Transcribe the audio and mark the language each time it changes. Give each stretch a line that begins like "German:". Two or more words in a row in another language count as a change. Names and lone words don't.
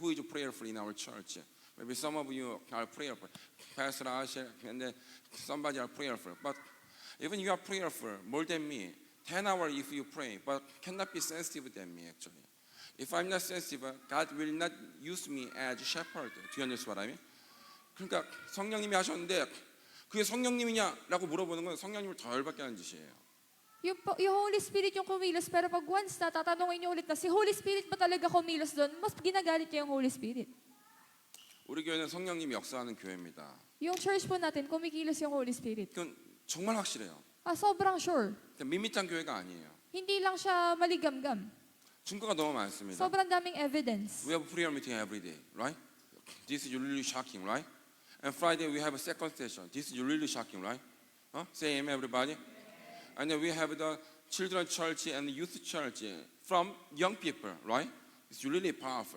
English: Who is prayerful in our church? Maybe some of you are prayerful, Pastor Asher, and then somebody are prayerful. But even you are prayerful more than me, 10 hours if you pray, but cannot be sensitive than me actually. If I'm not sensitive, God will not use me as shepherd. Do you understand what I mean?
Korean: 그러니까 성령님이 하셨는데 그게 성령님이냐라고 물어보는 건 성령님을 더 열받게 하는 짓이에요.
Filipino: Yung
English: Holy Spirit
Filipino: yung kumilos, pero pag once na tatanungin niyo ulit na si
English: Holy Spirit
Filipino: ba talaga kumilos doon, mas ginagalit niya yung Holy Spirit.
Korean: 우리 교회는 성령님이 역사하는 교회입니다.
Filipino: Yung church po natin, kumikilos yung
English: Holy Spirit.
Korean: 그건 정말 확실해요.
Filipino: Sobrang sure.
Korean: 밋밋한 교회가 아니에요.
Filipino: Hindi lang siya maligamgam.
Korean: 증거가 너무 많습니다.
Filipino: Sobrang daming evidence.
English: We have prayer meeting every day, right? This is really shocking, right? And Friday we have a second session. This is really shocking, right? Say amen, everybody. And then we have the children's church and youth church from young people, right? It's really powerful.